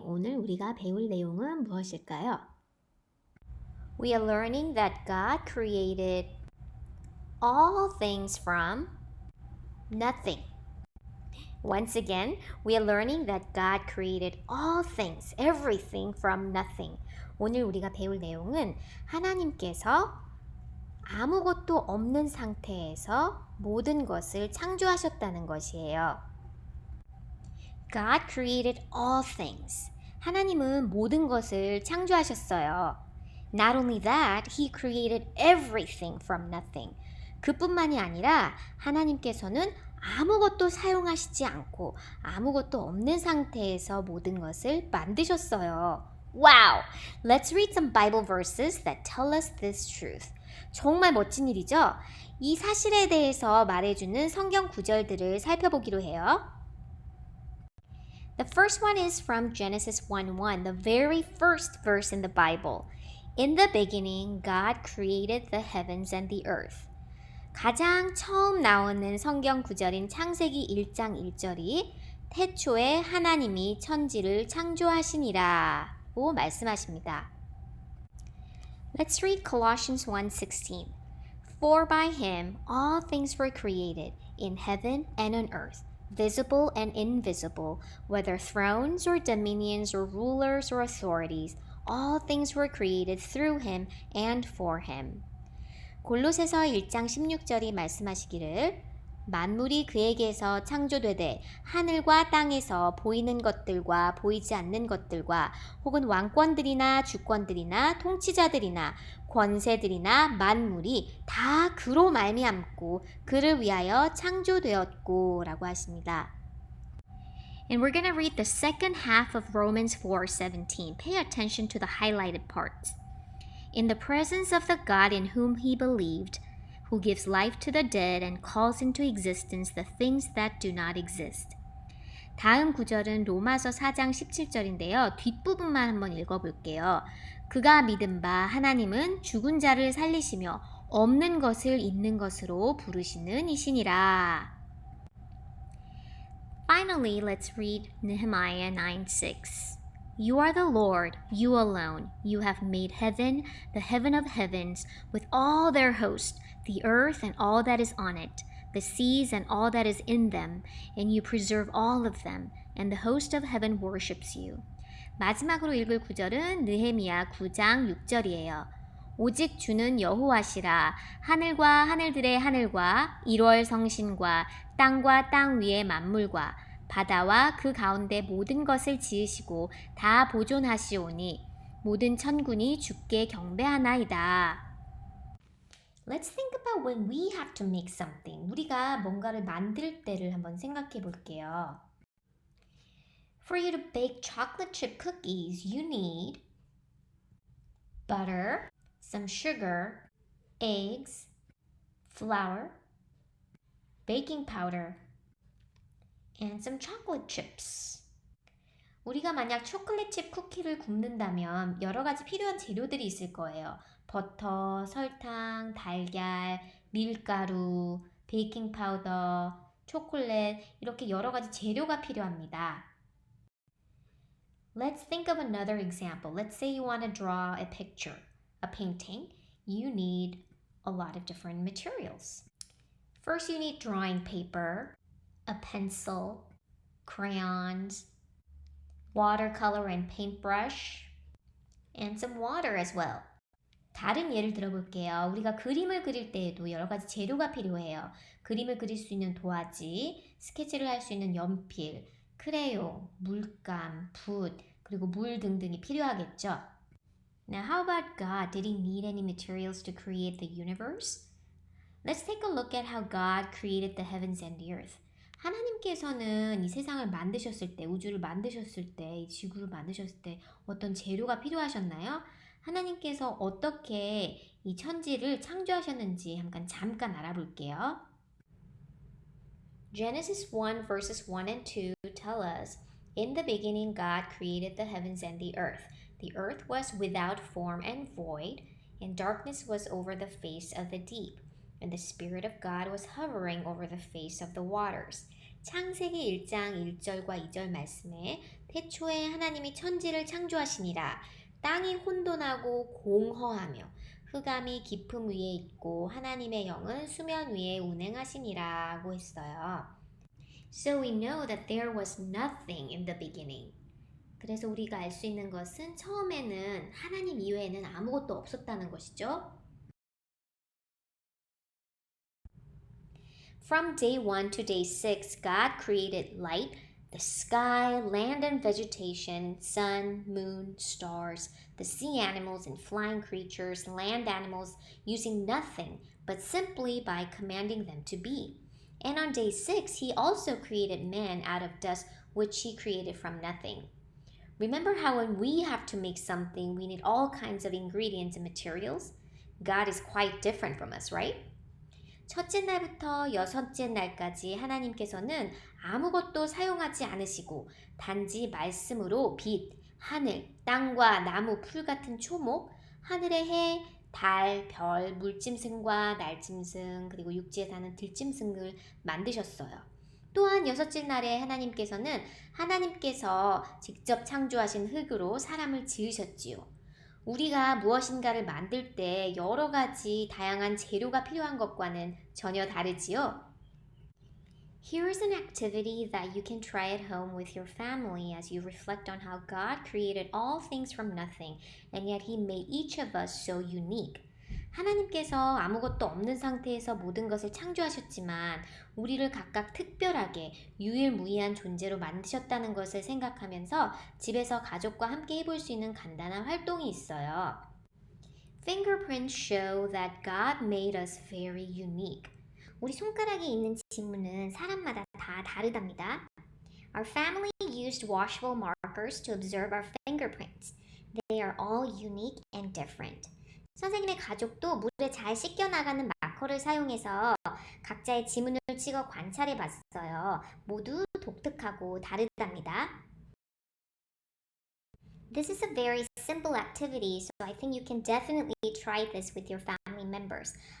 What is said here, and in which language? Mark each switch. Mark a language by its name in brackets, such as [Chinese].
[Korean] 오늘 우리가 배울 내용은 무엇일까요? [English] We are learning that God created all things from nothing. Once again, we are learning that God created all things, everything from nothing. [Korean] 오늘 우리가 배울 내용은 하나님께서 아무것도 없는 상태에서 모든 것을 창조하셨다는 것이에요. [English] God created all things. [Korean] 하나님은 모든 것을 창조하셨어요. [English] Not only that, He created everything from nothing. [Korean] 그뿐만이 아니라 하나님께서는 아무것도 사용하시지 않고 아무것도 없는 상태에서 모든 것을 만드셨어요. [English] Wow! Let's read some Bible verses that tell us this truth. [Korean] 정말 멋진 일이죠? 이 사실에 대해서 말해주는 성경 구절들을 살펴보기로 해요. [English] The first one is from Genesis 1:1, the very first verse in the Bible. In the beginning, God created the heavens and the earth. [Korean] 가장 처음 나오는 성경 구절인 창세기 1장 1절이 태초에 하나님이 천지를 창조하시니라고 말씀하십니다. [English] Let's read Colossians 1:16. For by him all things were created, in heaven and on earth, visible and invisible, whether thrones or dominions or rulers or authorities, all things were created through him and for him. [Korean] 골로새서 1장 16절이 말씀하시기를 만물이 그에게서 창조되되 하늘과 땅에서 보이는 것들과 보이지 않는 것들과 혹은 왕권들이나 주권들이나 통치자들이나 권세들이나 만물이 다 그로 말미암고 그를 위하여 창조되었고 라고 하십니다. [English] And we're going to read the second half of Romans 4:17. Pay attention to the highlighted parts. In the presence of the God in whom he believed, who gives life to the dead and calls into existence the things that do not exist. [Korean] 다음 구절은 로마서 4장 17절인데요. 뒷부분만 한번 읽어볼게요. 그가 믿은 바 하나님은 죽은 자를 살리시며 없는 것을 있는 것으로 부르시는 이시니라. [English] Finally, let's read Nehemiah 9:6. You are the Lord, you alone. You have made heaven, the heaven of heavens, with all their host, the earth and all that is on it, the seas and all that is in them, and you preserve all of them, and the host of heaven worships you. [Korean] 마지막으로 읽을 구절은 느헤미야 9장 6절이에요. 오직 주는 여호와시라. 하늘과 하늘들의 하늘과 1월 성신과 땅과 땅 위의 만물과 바다와 그 가운데 모든 것을 지으시고 다 보존하시오니 모든 천군이 주께 경배하나이다. [English] Let's think about when we have to make something. [Korean] 우리가 뭔가를 만들 때를 한번 생각해 볼게요. [English] For you to bake chocolate chip cookies, you need butter, some sugar, eggs, flour, baking powder, and some chocolate chips. [Korean] 우리가 만약 초콜릿칩 쿠키를 굽는다면 여러 가지 필요한 재료들이 있을 거예요. 버터, 설탕, 달걀, 밀가루, 베이킹 파우더, 초콜릿 이렇게 여러 가지 재료가 필요합니다. [English] Let's think of another example. Let's say you want to draw a picture, a painting. You need a lot of different materials. First, you need drawing paper, a pencil, crayons, watercolor and paintbrush, and some water as well. [Korean] 다른 예를 들어볼게요. 우리가 그림을 그릴 때에도 여러 가지 재료가 필요해요. 그림을 그릴 수 있는 도화지, 스케치를 할 수 있는 연필, 크레용, 물감, 붓, 그리고 물 등등이 필요하겠죠. [English] Now, how about God? Did he need any materials to create the universe? Let's take a look at how God created the heavens and the earth. [Korean] 하나님께서는 이 세상을 만드셨을 때, 우주를 만드셨을 때, 이 지구를 만드셨을 때 어떤 재료가 필요하셨나요? 하나님께서 어떻게 이 천지를 창조하셨는지 잠깐 알아볼게요. [English] Genesis 1 verses 1 and 2 tell us, In the beginning God created the heavens and the earth. The earth was without form and void, and darkness was over the face of the deep. And the Spirit of God was hovering over the face of the waters. [Korean] 창세기 1장 1절과 2절 말씀에 태초에 하나님이 천지를 창조하시니라. 땅이 혼돈하고 공허하며 흑암이 깊음 위에 있고 하나님의 영은 수면 위에 운행하시니라고 했어요. [English] So we know that there was nothing in the beginning. [Korean] 그래서 우리가 알 수 있는 것은 처음에는 하나님 이외에는 아무것도 없었다는 것이죠. [English] From day 1 to day 6, God created light, the sky, land and vegetation, sun, moon, stars, the sea animals and flying creatures, land animals, using nothing but simply by commanding them to be. And on day 6, he also created man out of dust, which he created from nothing. Remember how when we have to make something, we need all kinds of ingredients and materials? God is quite different from us, right? [Korean] 첫째 날부터 여섯째 날까지 하나님께서는 아무것도 사용하지 않으시고 단지 말씀으로 빛, 하늘, 땅과 나무, 풀 같은 초목, 하늘의 해, 달, 별, 물짐승과 날짐승, 그리고 육지에 사는 들짐승을 만드셨어요. 또한 여섯째 날에 하나님께서 직접 창조하신 흙으로 사람을 지으셨지요. 우리가 무엇인가를 만들 때 여러 가지 다양한 재료가 필요한 것과는 전혀 다르지요. [English] Here's an activity that you can try at home with your family as you reflect on how God created all things from nothing, and yet He made each of us so unique. [Korean] 하나님께서 아무것도 없는 상태에서 모든 것을 창조하셨지만 우리를 각각 특별하게 유일무이한 존재로 만드셨다는 것을 생각하면서 집에서 가족과 함께 해볼 수 있는 간단한 활동이 있어요. [English] Fingerprints show that God made us very unique. [Korean] 우리 손가락에 있는 지문은 사람마다 다 다르답니다. [English] Our family used washable markers to observe our fingerprints. They are all unique and different. [Korean] 선생님의 가족도 물에 잘 씻겨나가는 마커를 사용해서 각자의 지문을 찍어 관찰해 봤어요. 모두 독특하고 다르답니다. [English] This is a very simple activity, so I think you can definitely try this with your family members.